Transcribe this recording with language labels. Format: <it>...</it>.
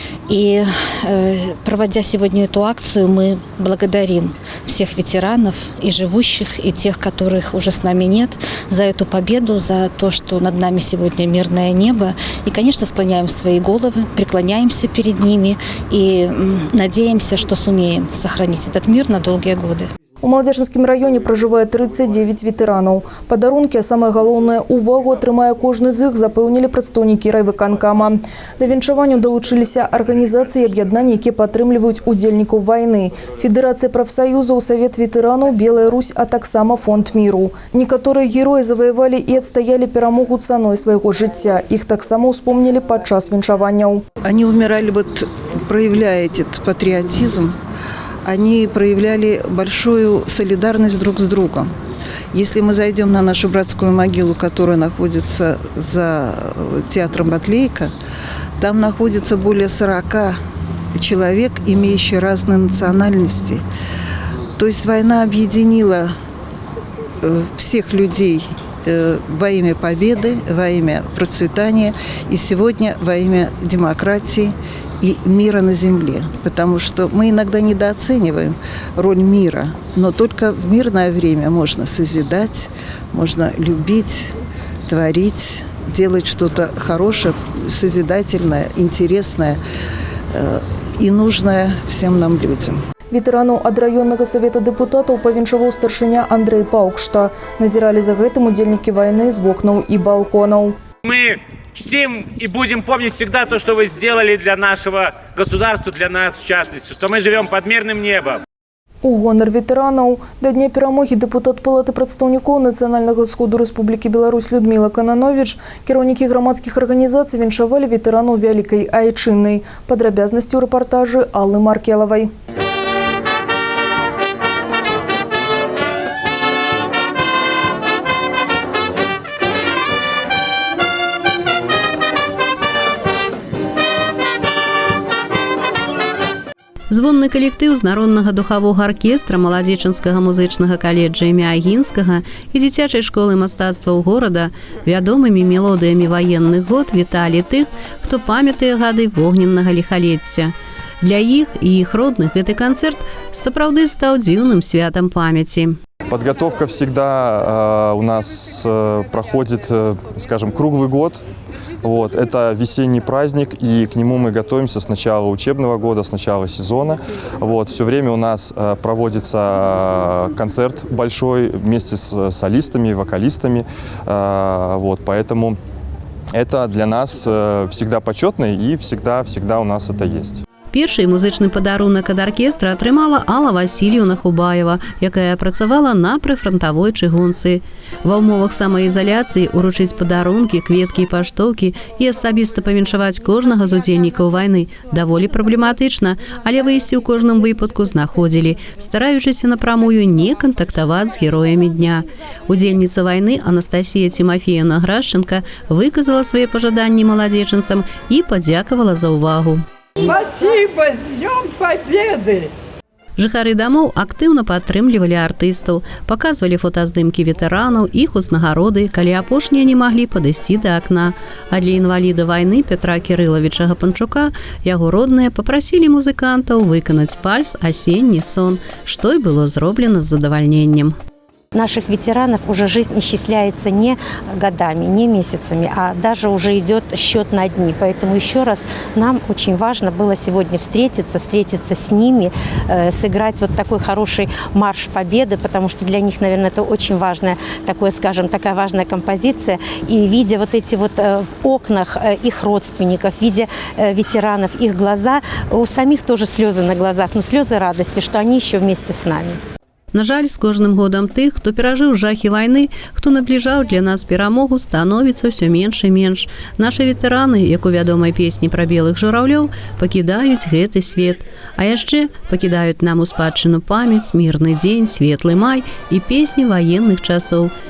<ru>И проводя сегодня эту акцию, мы благодарим всех ветеранов, и живущих, и тех, которых уже с нами нет, за эту победу, за то, что над нами сегодня мирное небо. И, конечно, склоняем свои головы, преклоняемся перед ними и надеемся, что сумеем сохранить этот мир на долгие годы.</ru> <be>У Маладзечынскім раёне пражывае 39 ветэранаў. Падарункі, а самае галоўнае, увагу атрымае кожны з іх, запэўнілі прадстаўнікі райвыканкама. Да віншаванняў далучыліся арганізацыі і аб'яднанні, якія падтрымліваюць удзельнікаў вайны. Федэрацыя прафсаюзаў, Савет ветэранаў, Белая Русь, а таксама Фонд міру. Некаторыя героі заваявалі і адстаялі перамогу цаной свайго жыцця. Іх таксама ўспомнілі падчас віншаванняў.</be> <ru>Они умирали, проявляя этот патриотизм, они проявляли большую солидарность друг с другом. Если мы зайдем на нашу братскую могилу, которая находится за театром Батлейка, там находится более 40 человек, имеющих разные национальности. То есть война объединила всех людей во имя победы, во имя процветания и сегодня во имя демократии и мира на земле. Потому что мы иногда недооцениваем роль мира, но только в мирное время можно созидать, можно любить, творить, делать что-то хорошее, созидательное, интересное и нужное всем нам людям.</ru> <be>Ветэранаў ад раённага савета дэпутатаў павіншаваў старшыня Андрэй Паўкшта. Назіралі за гэтым удзельнікі вайны з вокнаў і балконаў.</be> <ru>Мы чтим и будем помнить всегда то, что вы сделали для нашего государства, для нас в частности, что мы живем под мирным небом.</ru> <be>У гонар ветэранаў да дня перамогі дэпутат Палаты прадстаўнікоў Нацыянальнага сходу Рэспублікі Беларусь Людміла Кананович, кіраўнікі грамадскіх арганізацый віншавалі ветэранаў Вялікай Айчыннай. Падрабязнасці ў рэпартажы Аллы Маркелавай. Звонны калектыў з народнага духавога аркестра маладзечанскага музычнага каледжа імя Агінскага і дзіцячай школы мастацтваў горада вядомымі мелодыямі ваенных год віталі тых, хто памятае гады вогненнага ліхалецця. Для іх і іх родных гэты канцэрт сапраўды стаў дзіўным святам памяці.</be> <ru>Подготовка всегда у нас проходит, скажем, круглый год. Вот, это весенний праздник, и к нему мы готовимся с начала учебного года, с начала сезона. Вот, все время у нас проводится концерт большой вместе с солистами, вокалистами. Вот, поэтому это для нас всегда почетно, и всегда у нас это есть.</ru> <be>Першы музычны падарунак ад аркестра атрымала Алла Васильевна Хубаева, якая працавала на прыфрантавой чыгунцы. Ва ўмовах самаізаляцыі уручыць падарункі, кветкі і паштоўкі і асабіста павіншаваць кожнага з удзельнікаў вайны даволі праблематычна, але выйсці ў кожным выпадку знаходзілі, стараючыся напрамую не кантактаваць з героямі дня. Удзельніца вайны Анастасія Тимофеевна Грашченко выказала свае пажаданні маладзечанцам і падзякавала за ўвагу.</be> <ru>Спасибо, с Днем Победы!</ru> <be>Жыхары дамоў актыўна падтрымлівалі артыстаў, паказвалі фотаздымкі ветэранаў, іх узнагароды, калі апошнія не маглі падысці да акна. А для інваліда вайны Петра Кірылавіча Гапанчука яго родныя папрасілі музыкантаў выканаць вальс «Асенні сон», што і было зроблена з задавальненнем.</be> <ru>Наших ветеранов уже жизнь исчисляется не годами, не месяцами, а даже уже идет счет на дни. Поэтому еще раз нам очень важно было сегодня встретиться с ними, сыграть вот такой хороший марш победы, потому что для них, наверное, это очень важная, такая важная композиция. И видя вот эти вот в окнах их родственников, видя ветеранов, их глаза, у самих тоже слезы на глазах, но слезы радости, что они еще вместе с нами.</ru> <be>На жаль, з кожным годам тых, хто перажыў жахі вайны, хто набліжаў для нас перамогу, становіцца ўсё менш і менш. Нашы ветэраны, як у вядомай песні пра белых жураўлёў, пакідаюць гэты свет. А яшчэ пакідаюць нам у спадчыну памяць, мірны дзень, светлы май і песні ваенных часоў.</be>